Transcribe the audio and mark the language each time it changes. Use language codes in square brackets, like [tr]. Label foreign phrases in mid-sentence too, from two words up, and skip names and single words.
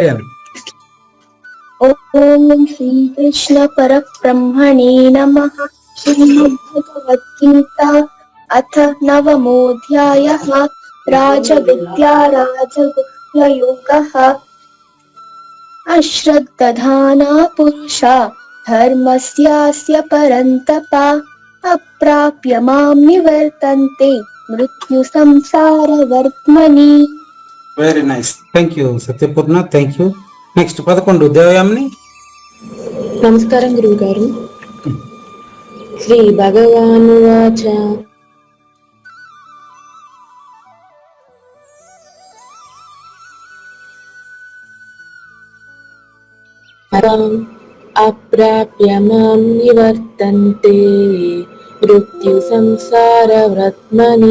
[sa] ఓం శ్రీ కృష్ణ పరబ్రహ్మణే నమః. श्रीमद्भगवद्गीता अथ नवमोऽध्यायः राजविद्या राजगुह्ययोगः अश्रद्धधाना पुरुषा धर्मस्यास्य परन्तप अप्राप्य मां निवर्तन्ते मृत्यु संसारवर्त्मनि. [en] very nice, thank you Satyapurna, thank you. [te] నెక్స్ట్ 11 దేవయామిని. నమస్కారం గురువు గారు. [sa] శ్రీ భగవానువాచ అప్రాప్య మాం నివర్తంతే మృత్యు సంసార వ్రత్మని.